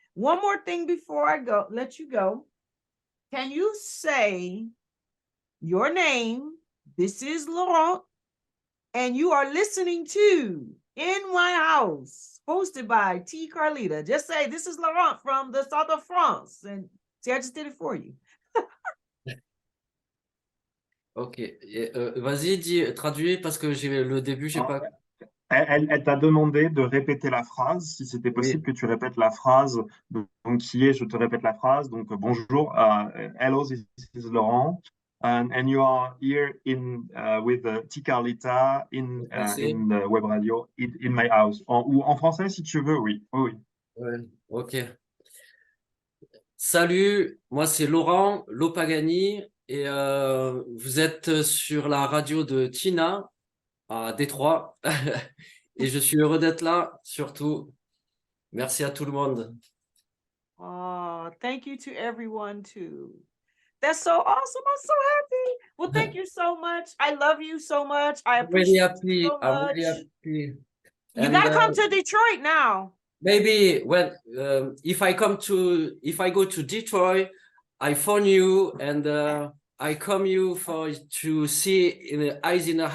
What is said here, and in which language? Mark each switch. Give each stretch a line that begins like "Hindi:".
English: One more thing before I go, let you go. Can you say your name? This is Laurent, and you are listening to In My House, hosted by T. Carlita. Just say, this is Laurent from the south of France. And see, I just did it for you. Ok.
French: Vas-y, traduis parce que j'ai le début, j'ai pas. Elle t'a demandé de répéter la phrase, si c'était possible que tu répètes la phrase, donc qui est, je te répète la phrase, donc bonjour,
English: hello, this is Laurent, and you are here with T. Carlita in the web radio, in my house,
French: ou en français si tu veux, oui. Ouais, ok. Salut, moi c'est Laurent, Lö Pagani, et vous êtes sur la radio de Tina à Détroit. Et je suis heureux d'être là, surtout. Merci à tout le monde.
English: Oh, thank you to everyone too. That's so awesome. I'm so happy. Well, thank you so much. I love you so much. I appreciate you so much. I'm really happy. You gotta come to Detroit now. Maybe when if I go to Detroit, I phone you and I come you to see in the eyes.